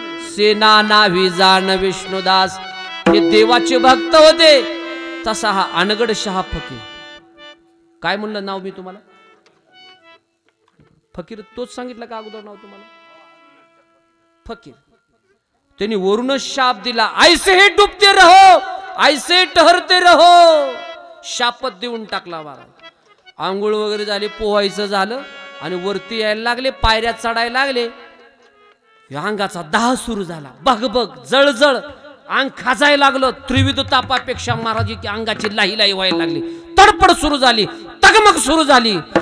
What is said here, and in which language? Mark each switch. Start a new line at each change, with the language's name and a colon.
Marathi: सेना नावी जाण विष्णुदास. हे देवाचे भक्त होते. तसा हा अनगड शहा फकीर. काय म्हणलं नाव मी तुम्हाला? फकीर. तोच सांगितलं का अगोदर नाव तुम्हाला? फकीर. त्यांनी वरूनच शाप दिला.
Hindi: ऐसे ही डुबते रहो, ऐसे टहरते रहो.
Marathi: शापत देऊन टाकला महाराज. आंघोळ वगैरे झाले, पोहायचं झालं आणि वरती यायला लागले, पायऱ्या चढायला लागले. अंगाचा दाह सुरू झाला. बघबग जळजळ अंग खाजायला लागलं. त्रिविध तापापेक्षा महाराज अंगाची लाही लाही व्हायला लागली. तडपड सुरू झाली, तगमग सुरू झाली.